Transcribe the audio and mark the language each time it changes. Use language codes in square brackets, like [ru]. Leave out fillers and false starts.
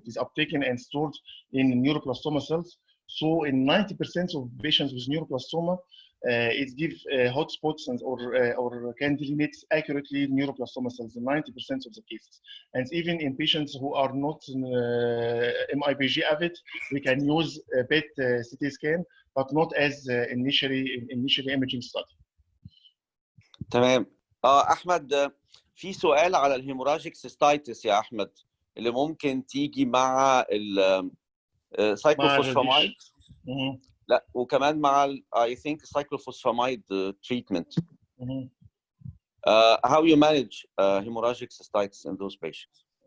[en] It is uptaken and stored in neuroblastoma cells. So in 90% of patients with neuroblastoma, it gives hotspots or can delimit accurately neuroblastoma cells in 90% of the cases. And even in patients who are not MIBG avid, we can use PET CT scan, but not as initially imaging study. [ar] تمام. احمد في سؤال على الهيموراجيك سيستايتس يا احمد اللي ممكن تيجي مع السايكلوفوسفامايد. لا وكمان مع [en] I think cyclophosphamide treatment. How you manage hemorrhagic cystitis in those patients?